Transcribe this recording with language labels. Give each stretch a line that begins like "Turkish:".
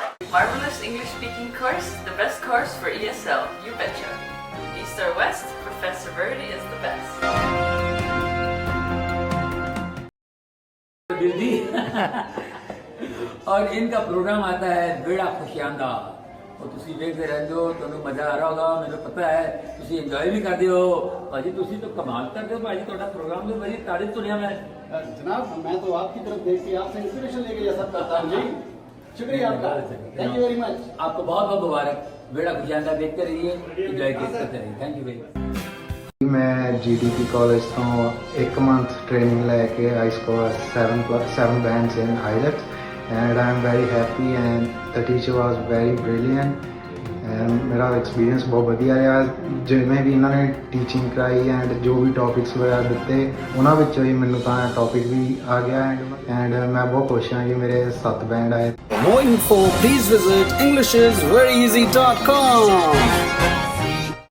English: Marvelous English speaking course, the best course for ESL, you betcha. East or West, Professor Verdi is the best.
Hindi: Delhi और इनका programme आता है बेड़ा खुशियांदा, और तुसी देखते रहते हो, तुहानू मजा आ रहा होगा, मैंने पता है तुसी एंजॉय भी करते हो। भाजी तुसी तो कमाल करते हो भाजी, तुहाडा प्रोग्राम तो बड़ी तारीफ सुनिया मैं। जनाब, मैं तो आपकी तरफ देख के आपसे इंस्पिरेशन लेके ये सब करता हूँ जी। शुक्रिया आपका,
English: Thank you very much.
Hindi: आपको बहुत बहुत मुबारक। बेड़ा खुशियांदा देखते रहिए, एंजॉय करते रहिए।
English: Thank you very much.
Hindi: मैं GDP कॉलेज तो 1 मंथ ट्रेनिंग लैके
English: I score 7 bands in IELTS and I am very happy and the teacher was very brilliant and
Hindi: मेरा एक्सपीरियंस बहुत
Punjabi: ਵਧੀਆ ਰਿਹਾ। ਜਿਵੇਂ ਵੀ ਇਹਨਾਂ ਨੇ ਟੀਚਿੰਗ ਕਰਾਈ ਐਂਡ ਜੋ ਵੀ ਟੌਪਿਕਸ ਵਗੈਰਾ ਦਿੱਤੇ ਉਹਨਾਂ ਵਿੱਚੋਂ ਹੀ ਮੈਨੂੰ ਤਾਂ ਟੌਪਿਕ ਵੀ ਆ ਗਿਆ ਐਂਡ ਮੈਂ ਬਹੁਤ ਖੁਸ਼ ਹਾਂ ਕਿ ਮੇਰੇ 7 ਬੈਂਡ ਆਏ।
English: More info, please visit englishisveryeasy.com।